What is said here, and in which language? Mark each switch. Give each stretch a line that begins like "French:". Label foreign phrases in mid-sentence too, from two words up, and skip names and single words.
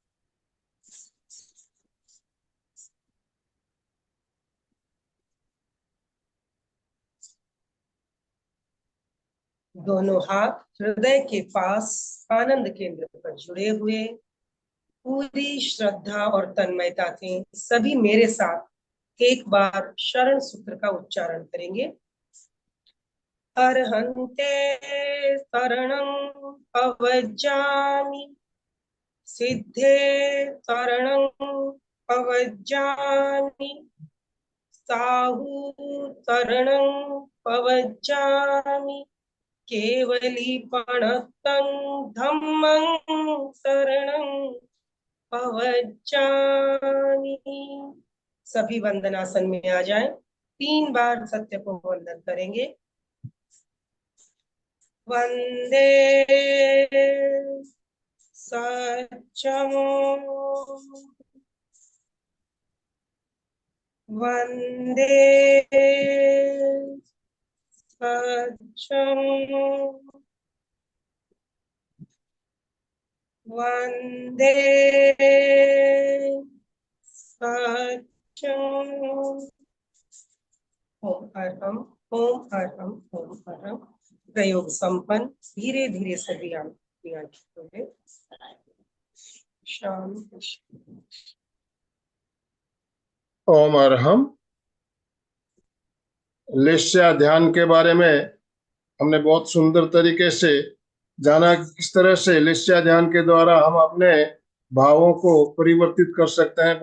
Hindi: दोनों हाथ हृदय के पास आनंद केंद्र पर जुड़े हुए, पूरी श्रद्धा और तन्मयता से सभी मेरे साथ एक बार शरण सूत्र का उच्चारण करेंगे।
Prakrit languages: अर्हन्ते शरणं पवज्जामि, सिद्धे शरणं पवज्जामि, साहू शरणं पवज्जामि, केवलीपणतं धम्मं शरणं पवज्जामि।
Hindi: सभी वंदनासन में आ जाएं। 3 बार सत्य को वंदन करेंगे।
Sanskrit: वंदे सत्यम, वंदे सत्यम, वंदे सत्यम। ओम अरहम, ओम अरहम, ओम अरहम।
Hindi: प्रयोग संपन्न। धीरे धीरे सभी आए। शाम
Sanskrit: ओम अरहम।
Hindi: लेस्या ध्यान के बारे में हमने बहुत सुंदर तरीके से जाना, किस तरह से लेस्या ध्यान के द्वारा हम अपने भावों को परिवर्तित कर सकते हैं।